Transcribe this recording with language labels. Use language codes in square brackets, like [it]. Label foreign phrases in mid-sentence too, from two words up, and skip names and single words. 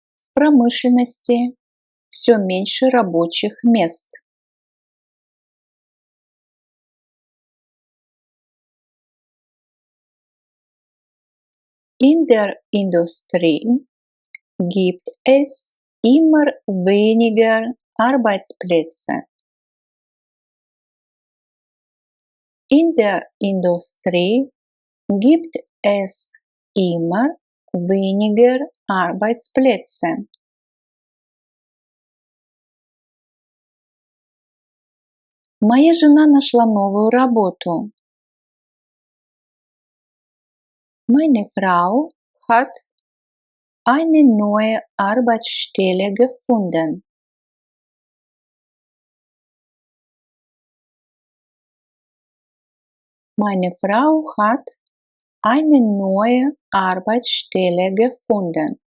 [ru] промышленности все меньше рабочих мест. [de] In der Industrie gibt es immer weniger Arbeitsplätze. In der Industrie gibt es immer weniger Arbeitsplätze. [ru] Моя жена нашла новую работу. [de] Meine Frau hat eine neue Arbeitsstelle gefunden. Meine Frau hat eine neue Arbeitsstelle gefunden.